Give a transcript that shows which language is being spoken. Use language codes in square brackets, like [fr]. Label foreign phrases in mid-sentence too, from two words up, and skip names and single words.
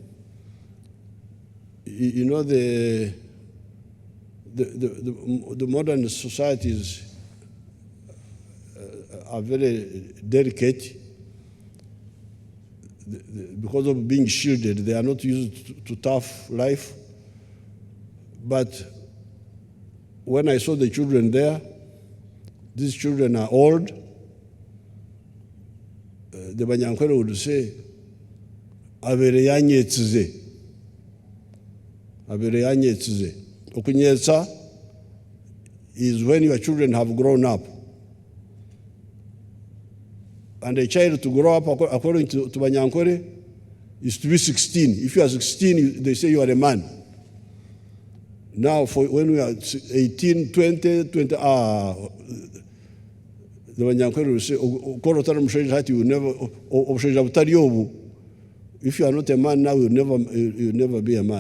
[en] You know, the modern societies are very delicate because of being shielded. They are not used to tough life. But when I saw the children there, these children are old. The Banyankore would say, [nyn] "Abere yanyetsuze, abere yanyetsuze." [en] Okunyetsa is when your children have grown up. And a child to grow up, according to Banyankore, is to be 16. If you are 16, they say you are a man. Now, when we are 18, 20, the Banyankore will say, if you are not a man now, you'll never be a man.